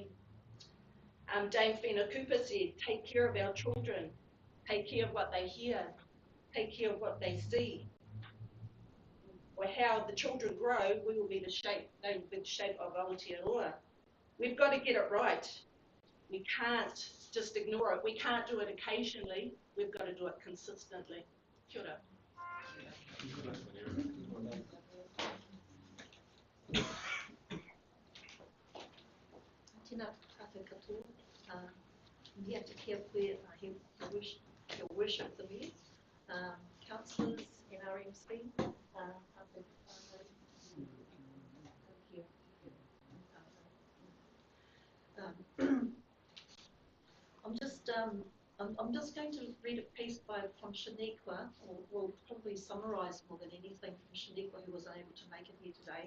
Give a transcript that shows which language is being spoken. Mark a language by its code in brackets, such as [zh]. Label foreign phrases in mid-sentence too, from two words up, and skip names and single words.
[en] Dame Whina Cooper said, take care of our children, take care of what they hear, take care of what they see. Or how the children grow, they will be the shape of Aotearoa. We've got to get it right. We can't just ignore it. We can't do it occasionally. We've got to do it consistently. [mi] Kia ora. Tēnā tātou katoa. [en] Here to care for your worship the me, councillors, [mi] NRMC, tātou whānau, [en] here. I'm just going to read a piece from Shaniqua, or will probably summarise more than anything from Shaniqua, who was unable to make it here today.